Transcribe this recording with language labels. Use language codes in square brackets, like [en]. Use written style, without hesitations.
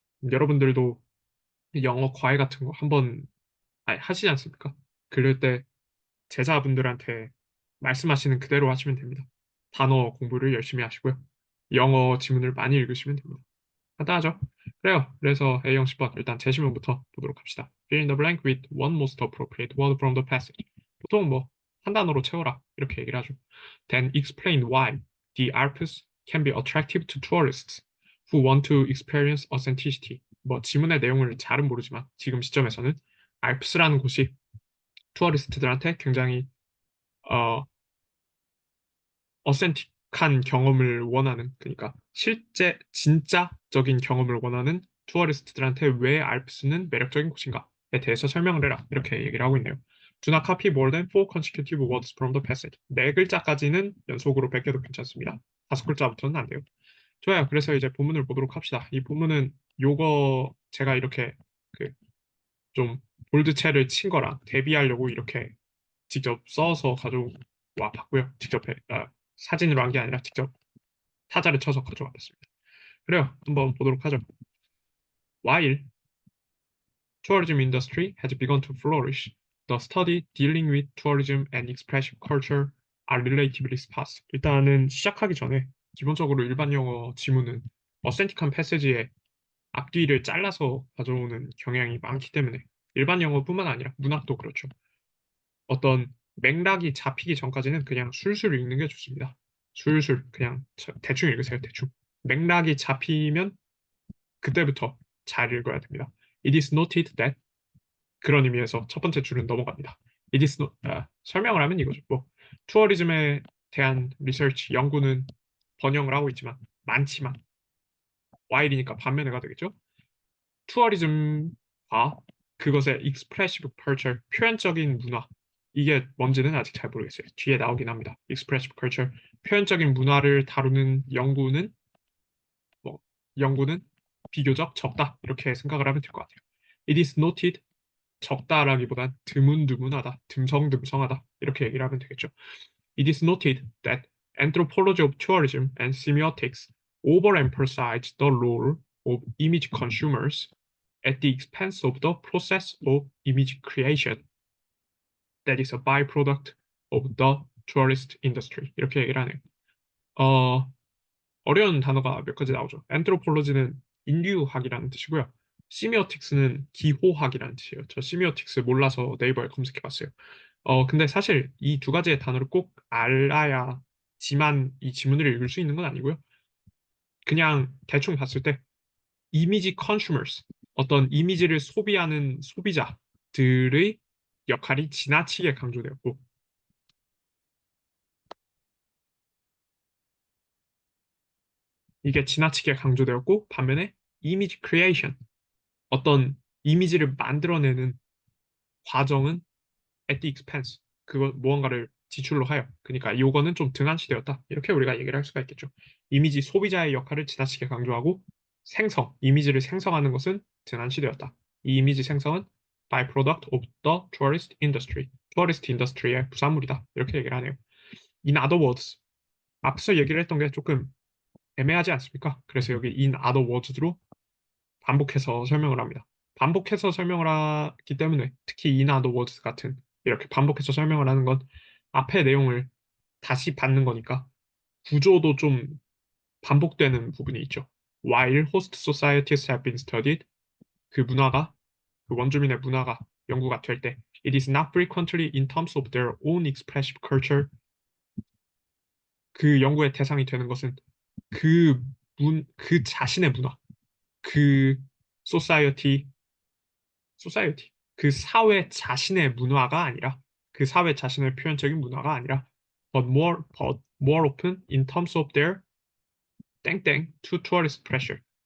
[ko] 여러분들도 영어 과외 같은 거 한번 하시지 않습니까? 그럴 때 제자분들한테 말씀하시는 그대로 하시면 됩니다. 단어 공부를 열심히 하시고요. 영어 지문을 많이 읽으시면 됩니다. 간단하죠? 그래요. 그래서 A형 10번 일단 제시문부터 보도록 합시다. [en] Fill in the blank with one most appropriate word from the passage. [ko] 보통 뭐 한 단어로 채워라 이렇게 얘기를 하죠. [en] Then explain why the Alps can be attractive to tourists who want to experience authenticity. [ko] 뭐 지문의 내용을 잘은 모르지만 지금 시점에서는 알프스라는 곳이 투어리스트들한테 굉장히 어, 어센틱한 경험을 원하는, 그러니까 실제 진짜적인 경험을 원하는 투어리스트들한테 왜 알프스는 매력적인 곳인가에 대해서 설명을 해라. 이렇게 얘기를 하고 있네요. [en] Do not copy more than four consecutive words from the passage. [ko] 네 글자까지는 연속으로 베껴도 괜찮습니다. 다섯 글자부터는 안 돼요. 좋아요. 그래서 이제 본문을 보도록 합시다. 이 본문은 요거 제가 이렇게 그 좀 볼드체를 친 거랑 대비하려고 이렇게 직접 써서 가져와 봤고요. 사진으로 한 게 아니라 직접 타자를 쳐서 가져와 봤습니다. 그래요. 한번 보도록 하죠. [en] While tourism industry has begun to flourish, the study dealing with tourism and expressive culture are relatively sparse. [ko] 일단은 시작하기 전에 기본적으로 일반 영어 지문은 어센틱한 패세지의 앞뒤를 잘라서 가져오는 경향이 많기 때문에 일반 영어뿐만 아니라 문학도 그렇죠. 어떤 맥락이 잡히기 전까지는 그냥 술술 읽는 게 좋습니다. 술술 그냥 대충 읽으세요. 대충. 맥락이 잡히면 그때부터 잘 읽어야 됩니다. [en] It is noted that [ko] 그런 의미에서 첫 번째 줄은 넘어갑니다. 설명을 하면 이거죠. 뭐 투어리즘에 대한 리서치 연구는 번영을 하고 있지만 많지만 while이니까 반면에가 되겠죠. 투어리즘과 그것의 expressive culture, 표현적인 문화, 이게 뭔지는 아직 잘 모르겠어요. 뒤에 나오긴 합니다. expressive culture, 표현적인 문화를 다루는 뭐, 연구는 비교적 적다. 이렇게 생각을 하면 될 것 같아요. [en] It is noted, [ko] 적다라기보단 드문드문하다, 듬성듬성하다. 이렇게 얘기를 하면 되겠죠. [en] It is noted that anthropology of tourism and semiotics overemphasize the role of image consumers at the expense of the process of image creation that is a byproduct of the tourist industry. [ko] 이렇게 얘기를 하네요. 어, 어려운 단어가 몇 가지 나오죠. anthropology는 인류학이라는 뜻이고요. 시미오틱스는 기호학이라는 뜻이에요. 저 시미오틱스 몰라서 네이버에 검색해 봤어요. 근데 사실 이 두 가지의 단어를 꼭 알아야 이 지문을 읽을 수 있는 건 아니고요. 그냥 대충 봤을 때 이미지 consumers, 어떤 이미지를 소비하는 소비자들의 역할이 지나치게 강조되었고, 이게 지나치게 강조되었고, 반면에 이미지 크리에이션, 어떤 이미지를 만들어내는 과정은 [en] at the expense, [ko] 그거 무언가를 지출로 하여, 그러니까 요거는 좀 등한시되었다. 이렇게 우리가 얘기를 할 수가 있겠죠. 이미지 소비자의 역할을 지나치게 강조하고 이미지를 생성하는 것은 등한시되었다. 이 이미지 생성은 [en] byproduct of the tourist industry, [ko] tourist industry의 부산물이다. 이렇게 얘기를 하네요. [en] In other words, [ko] 앞서 얘기를 했던 게 조금 애매하지 않습니까? 그래서 여기 [en] in other words [ko] 로 반복해서 설명을 합니다. 반복해서 설명을 하기 때문에 특히 [en] in other words [ko] 같은 이렇게 반복해서 설명을 하는 건 앞의 내용을 다시 받는 거니까 구조도 좀 반복되는 부분이 있죠. [en] While host societies have been studied, [ko] 그 문화가, 그 원주민의 문화가 연구가 될 때, [en] it is not frequently in terms of their own expressive culture. [ko] 그 연구의 대상이 되는 것은 그 자신의 문화, 그 society, 그 사회 자신의 문화가 아니라, 그 사회 자신의 표현적인 문화가 아니라, [en] but more often in terms of their 땡땡 to tourist pressure.